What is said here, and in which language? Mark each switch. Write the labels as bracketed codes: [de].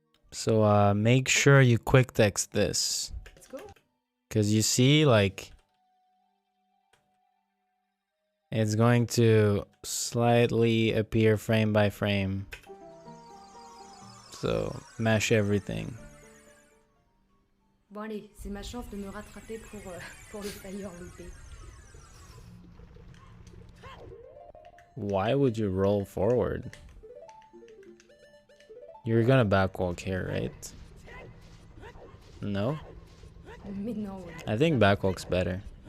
[en] So make sure you quick text this. Let's go. Because you see, like, it's going to slightly appear frame by frame. So mash everything. [fr] Bon allez, c'est ma chance de me rattraper pour le fire loupé. [en] Why would you roll forward? You're gonna backwalk here, right? No? [fr] Mais non, ouais. [en] I think backwalk's better.